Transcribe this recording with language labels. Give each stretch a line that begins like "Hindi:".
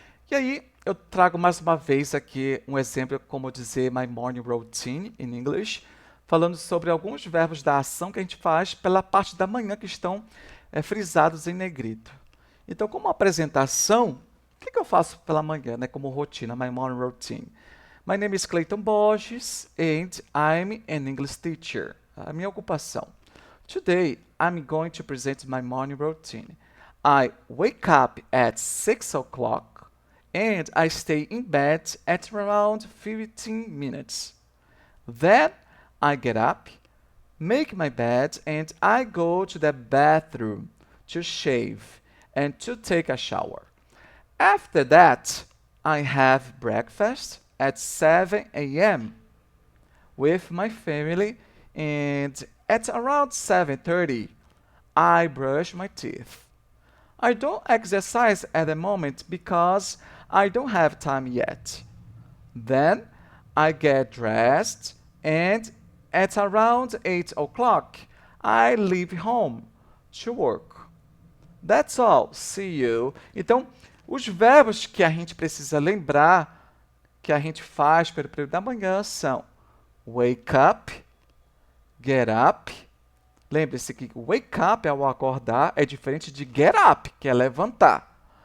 Portuguese: E aí, eu trago mais uma vez aqui um exemplo como dizer
English: my morning routine in English,
Portuguese: falando sobre alguns verbos da ação que a gente faz pela parte da manhã que estão frisados em negrito. Então, como apresentação, o que eu faço pela manhã, né, como rotina,
English: my morning routine? My name is Clayton Borges and I'm an English teacher.
Portuguese: A minha ocupação.
English: Today, I'm going to present my morning routine. I wake up at 6 o'clock and I stay in bed at around 15 minutes. Then I get up, make my bed, and I go to the bathroom to shave and to take a shower. After that, I have breakfast at 7 a.m. with my family, and at around 7:30, I brush my teeth. I don't exercise at the moment because I don't have time yet. Then I get dressed, and at around 8 o'clock, I leave home to work. That's all. See you.
Portuguese: Então, os verbos que a gente precisa lembrar que a gente faz pelo período da manhã são
English: wake up, get up.
Portuguese: Lembre-se que wake up é o acordar, é diferente de get up, que é levantar.